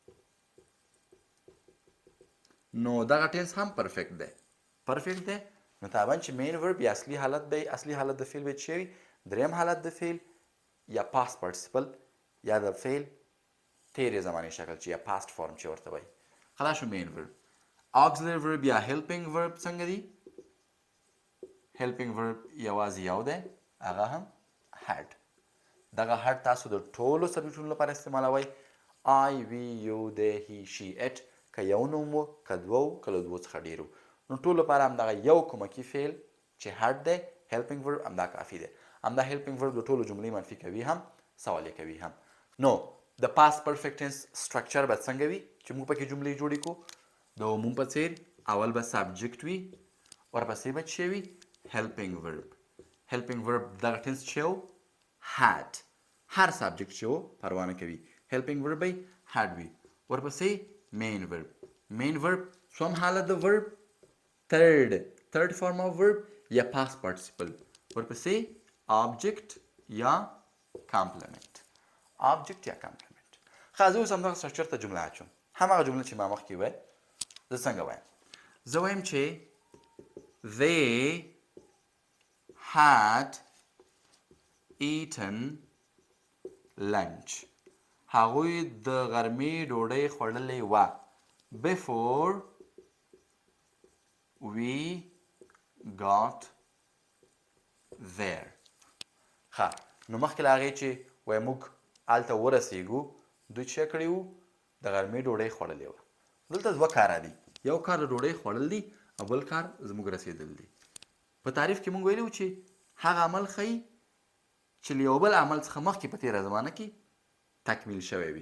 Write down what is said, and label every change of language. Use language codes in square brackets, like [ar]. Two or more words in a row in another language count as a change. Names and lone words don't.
[ps] نو دغه ټینس هم پرفیکټ دی. نو طبعا چې [en] main verb [ps] یا اصلي حالت د فعل به څه وي؟ دریم حالت د فعل یا [en] past participle [ps] یا د فعل تیرې زمانې شکل چې یا [en] past form [ps] چې ورته وایي. خلاص شو [en] main verb. auxiliary verb [ps] یا [en] helping verb [ps] څنګه دي؟ [en] helping verb [ps] یوازې یو دی، هغه هم had. دغه had تاسو د ټولو سبجیکټونو لپاره استعمالوئ. [en] I, we, you, they, he, she, it. [ps] که یو نوم و، که دوه و، که له دوو څخه ډېر و، نو ټولو لپاره همدغه یو کومکي فعل چې had دی، [en] helping verb [ps] همدا کافي دی. همدا [en] helping verb [ps] د ټولو جملې منفي کوي هم، سوالیه کوي هم. نو د [en] past perfect tense [ps] سټرکچر به څنګه وي چې موږ پکې جملې جوړې کړو؟ د عموم په څیر اول به سبجیکټ وي، ورپسې به څه وي؟ [en] helping verb. helping verb [ps] دغه ټینس چې و had. هر سبجیکټ چې و پروا نه کوي، helping verb به had وي. ورپسې [en] main verb. main verb [ps] څوم حالت د verb؟ [en] third form of verb یا past participle. [ps] ورپسې object یا complement. [en] object یا complement. [ps] ښه، زه اوس همدغه سټرکچر ته جمله اچوم. هماغه جمله چې ما مخکې وایي زه څنګه وایم؟ زه وایم چې [en] they had eaten lunch. [ps] هغوی د غرمې ډوډۍ خوړلې وه. [en] before we got there. [ps] ښه، نو مخکې له هغې چې وایي موږ هلته ورسېږو، دوی څه کړي وو؟ د غرمې ډوډۍ خوړلې وه. دلته دوه کاره دي، یو کار د ډوډۍ خوړل دي او بل کار زموږ رسېدل دي. په تعریف کې موږ ویلي وو چې هغه عمل ښیي چې له یو بل عمل څخه مخکې په تېره زمانه کې تکمیل شوی وي.